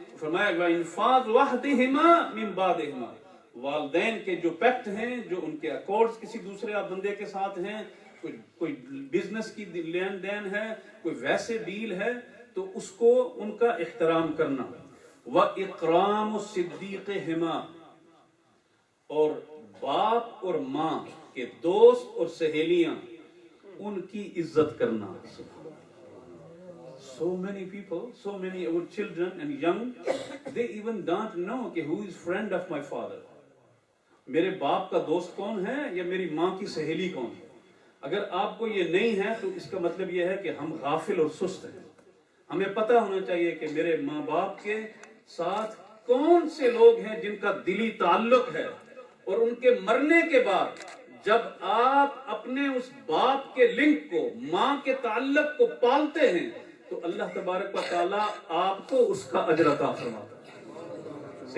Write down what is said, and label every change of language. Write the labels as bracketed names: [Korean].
[Urdu] فرمایا [Arabic] وَإِنْفَاذُ وَحْدِهِمَا مِنْ بَعْدِهِمَا، [Urdu] والدین کے جو پیکٹ ہیں، جو ان کے اکارڈز کسی دوسرے بندے کے ساتھ ہیں، کوئی بزنس کی لین دین ہے، کوئی ویسے ڈیل ہے، تو اس کو ان کا احترام کرنا. [Arabic] وَإِقْرَامُ الصِّدِّيقِهِمَا، [Urdu] اور باپ اور ماں کے دوست اور سہیلیاں ان کی عزت کرنا. [English] So many people, so many our children and young, they even don't know [Urdu] کہ [English] who is friend of my father. [Urdu] میرے باپ کا دوست کون ہے یا میری ماں کی سہیلی کون ہے. اگر آپ کو یہ نہیں ہے تو اس کا مطلب یہ ہے کہ ہم غافل اور سست ہیں. ہمیں پتہ ہونا چاہیے کہ میرے ماں باپ کے ساتھ کون سے لوگ ہیں جن کا دلی تعلق ہے، اور ان کے مرنے کے بعد جب آپ اپنے اس باپ کے لنک کو، ماں کے تعلق کو پالتے ہیں تو اللہ تبارک و تعالیٰ آپ کو اس کا اجر عطا فرماتا ہے.